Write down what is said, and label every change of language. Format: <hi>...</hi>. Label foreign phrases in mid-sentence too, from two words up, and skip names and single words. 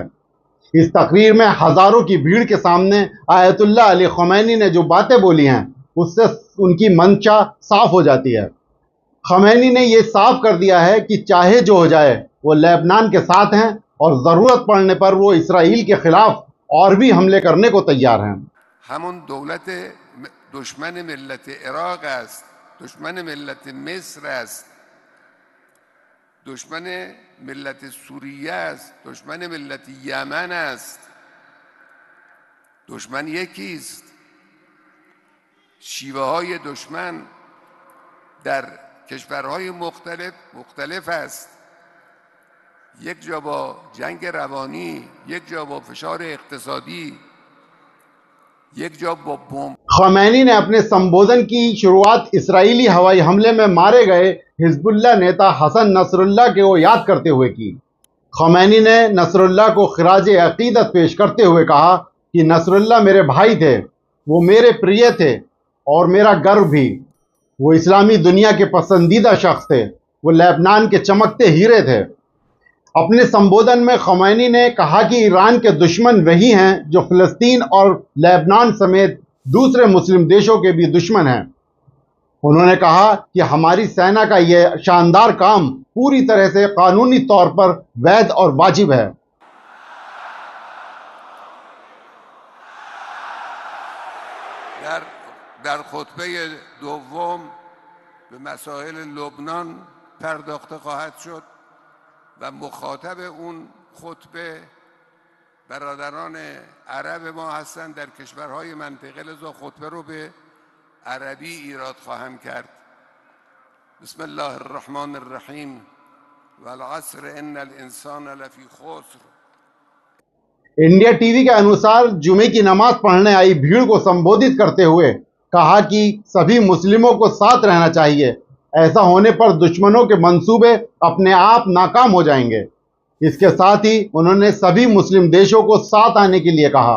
<hi>इस तकरीर में हजारों की भीड़ के सामने आयतुल्लाह अली ख़मैनी ने जो बातें बोली हैं उससे उनकी मंशा साफ हो जाती है। ख़मैनी ने यह साफ कर दिया है कि चाहे जो हो जाए वो लेबनान के साथ हैं और ज़रूरत पड़ने पर वो इसराइल के खिलाफ और भी हमले करने को तैयार हैं।</hi> <fa>همون دولت دشمن ملت عراق است، دشمن ملت مصر است، دشمن ملت سوریه است، دشمن ملت یمن است. دشمن یکیست، شیوه های دشمن در کشورهای مختلف است. یک جا با جنگ روانی، یک جا با فشار اقتصادی، یک جا با بمب.</fa> <hi>ख़मैनी ने अपने संबोधन की शुरुआत इसराइली हवाई हमले में मारे गए हिजबुल्लाह नेता हसन नसरुल्लाह को याद करते हुए की। ख़मैनी ने नसरुल्लाह को खिराज अकीदत पेश करते हुए कहा कि नसरुल्लाह मेरे भाई थे, वो मेरे प्रिय थे और मेरा गर्व भी। वो इस्लामी दुनिया के पसंदीदा शख्स थे, वो लेबनान के चमकते हीरे थे। अपने संबोधन में ख़मैनी ने कहा कि ईरान के दुश्मन वही हैं जो फ़लस्तीन और लेबनान समेत दूसरे मुस्लिम देशों के भी दुश्मन हैं। उन्होंने कहा कि हमारी सेना का यह शानदार काम पूरी तरह से कानूनी तौर पर वैध और वाजिब है।</hi> <fa>در خطبه دوم به مسائل لبنان پرداخته خواهد شد و مخاطب اون خطبه برادران عرب ما هستند در کشورهای منطقه، لذا خطبه رو به عربی ایراد خواهم کرد.</fa> <ar>بسم الله الرحمن الرحیم والعصر ان الانسان لفی خسر.</ar> <hi>इंडिया टीवी के अनुसार जुमे की नमाज पढ़ने आई भीड़ को संबोधित करते हुए कहा कि सभी मुस्लिमों को साथ रहना चाहिए, ऐसा होने पर दुश्मनों के मंसूबे अपने आप नाकाम हो जाएंगे। इसके साथ ही उन्होंने सभी मुस्लिम देशों को साथ आने के लिए कहा।</hi>